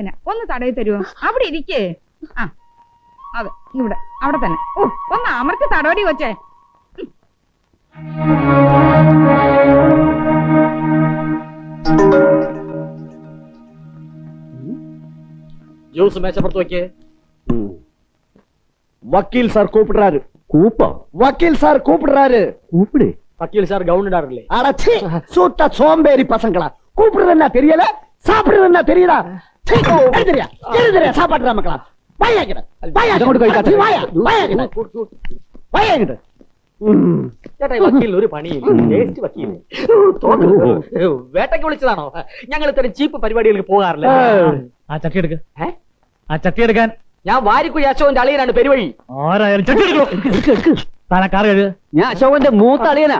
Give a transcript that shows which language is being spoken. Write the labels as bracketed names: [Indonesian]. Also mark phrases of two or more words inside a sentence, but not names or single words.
[Malayalam] ഒന്ന് തടയി തരുമോ? അവിടെ ഇരിക്കേ. ആ, അതെ, ഇവിടെ അവിടെ തന്നെ. ഓ, ഒന്ന് അമർത്തി തടവടി കൊച്ചേ. ജ്യൂസ് മേശപ്പുറത്ത് വെക്കേ. [Tamil] வக்கீல் சார் கூப்பிடுறாரு. கூப்பா? வக்கீல் சார் கூப்பிடுறாரு. கூப்பிடு. [Malayalam] വക്കീൽ സാർ ഗൗൺ ഇടാറില്ലേ? [Tamil] அடச்சி, சூத்த சோம்பேறி பசங்களா. கூப்பிடுறதுன்னா தெரியல, சாப்பிடுறதுன்னா தெரியுதா? எழுதுறியா எழுதுறியா சாப்பாடுற மக்களா? வாயாக்கிட வாயாக்கிட. [Malayalam] ചേട്ടാ, ഈ വക്കീൽ ഒരു പണിയില്ല. ടേസ്റ്റ് വക്കീൽ. വേട്ടയ്ക്ക് വിളിച്ചതാണോ? ഞങ്ങൾ ഇത്തരം ചീപ്പ് പരിപാടികൾക്ക് പോകാറില്ല. ആ ചട്ടി എടുക്ക. ആ ചട്ടി എടുക്കാൻ. ഞാൻ വാരിക്കുഴി അശോകന്റെ അളിയനാണ് പെരുവഴി. ആരായാലും ചട്ടി എടുക്കോ. താനാ കാർ കഴുക. ഞാൻ അശോകന്റെ മൂത്ത അളിയനാ.